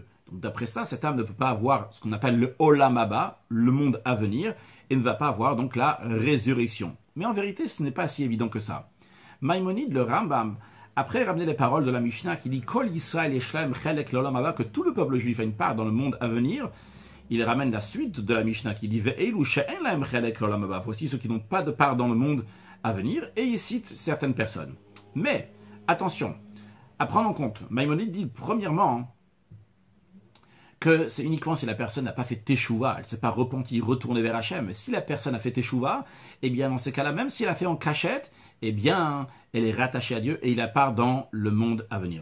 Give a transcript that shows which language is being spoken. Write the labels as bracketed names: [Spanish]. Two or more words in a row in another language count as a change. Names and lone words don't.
[French] Donc d'après ça, cette âme ne peut pas avoir ce qu'on appelle le [Hebrew] עולם הבא, [French] le monde à venir, et ne va pas avoir donc la résurrection. Mais en vérité, ce n'est pas si évident que ça. Maïmonide, le Rambam, après ramener les paroles de la Mishnah qui dit [Hebrew] כל ישראל יש להם חלק לעולם הבא, [French] que tout le peuple juif a une part dans le monde à venir, il ramène la suite de la Mishnah qui dit [Hebrew] ואלו שאין להם חלק לעולם הבא. [French] Voici ceux qui n'ont pas de part dans le monde à venir, et il cite certaines personnes. Mais, attention, à prendre en compte, Maïmonide dit premièrement que c'est uniquement si la personne n'a pas fait teshuva, elle ne s'est pas repentie, retournée vers Hachem. Si la personne a fait teshuva, eh bien dans ces cas-là, même si elle a fait en cachette, eh bien elle est rattachée à Dieu et il a part dans le monde à venir.